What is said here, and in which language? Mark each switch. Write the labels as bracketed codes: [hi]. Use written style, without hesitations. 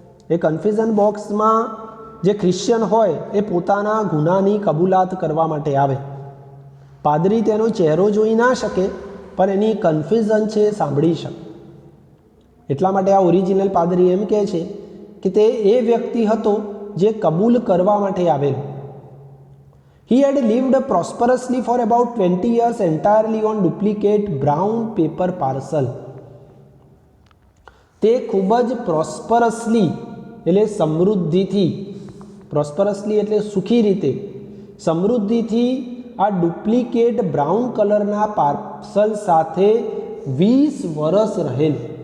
[gu] એ confusion બોક્સમાં જે Christian હોય એ પોતાના ગુનાની કબૂલાત કરવા માટે આવે. પાદરી તેનો ચહેરો જોઈ ના શકે પણ એની કન્ફ્યુઝન છે એ સાંભળી શકે. એટલા માટે આ ઓરિજિનલ પાદરી એમ કહે છે કે તે એ વ્યક્તિ હતો જે કબૂલ કરવા માટે આવેલો. [en] He had lived prosperously for about 20 years entirely on duplicate brown paper parcel. [gu] તે ખૂબ જ પ્રોસ્પરસલી એટલે સમૃદ્ધિથી, પ્રોસ્પરસલી એટલે સુખી રીતે, સમૃદ્ધિથી આ ડુપ્લિકેટ બ્રાઉન કલરના પાર્સલ સાથે 20 વર્ષ રહેલ.